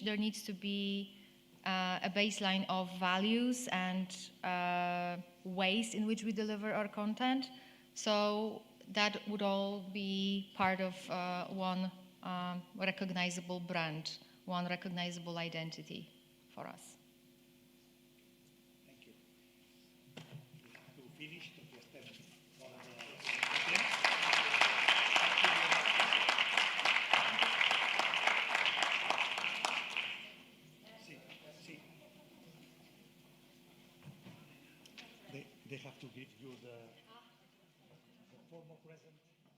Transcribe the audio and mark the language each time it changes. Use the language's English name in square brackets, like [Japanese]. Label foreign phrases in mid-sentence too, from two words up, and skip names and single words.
[English] There needs to be a baseline of values and ways in which we deliver our content. So that would all be part of one recognizable brand, one recognizable identity for us. Thank you. To finish, to [Catalan] estem fora de temps. [English] Sí. They have to give you the formal present.